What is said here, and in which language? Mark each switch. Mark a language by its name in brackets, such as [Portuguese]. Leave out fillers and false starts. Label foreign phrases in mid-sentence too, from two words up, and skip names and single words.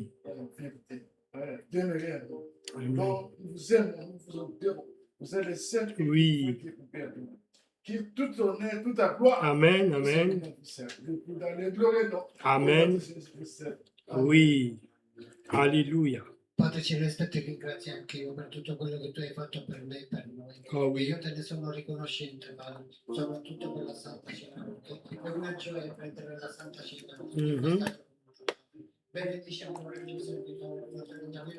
[French] Vérité. Demeurez à nous. Amen. Donc, nous vous aimons, nous vous adorons. Vous êtes les seuls qui Oui. qui tout honneur, toute la gloire. Amen, amen. Dans les gloires, non. Amen. Oui. Alléluia. [Italian] Padre Celeste, ti ringrazio anche io per tutto quello che tu hai fatto per me e per noi. Oh E [French] oui. [Italian] io te ne sono riconoscente, ma soprattutto per la Santa Cena, perché per me gioia prendere la Santa Cena. Mhm. Benedici ancora il tuo servitore, fratello Daniele.